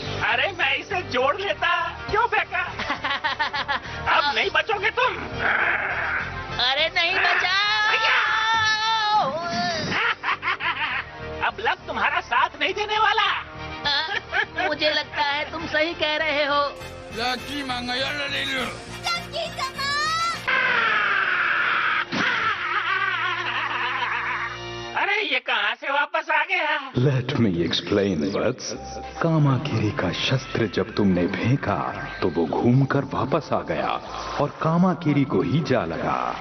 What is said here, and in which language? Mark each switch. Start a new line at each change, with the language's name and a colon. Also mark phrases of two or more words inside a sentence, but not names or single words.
Hindi: अरे मैं इसे जोड़ लेता। क्यों फेंका? अब नहीं बचोगे तुम। अरे नहीं, बचाओ। अब लक तुम्हारा साथ नहीं देने वाला। मुझे लगता है तुम सही कह रहे हो।
Japanese: ラッキーマンがやられる
Hindi: अरे ये कहाँ से वापस आ गया?
English: Let me explain वत्स।
Hindi: कामाकिरी का शस्त्र जब तुमने फेंका तो वो घूमकर वापस आ गया और कामाकिरी को ही जा लगा।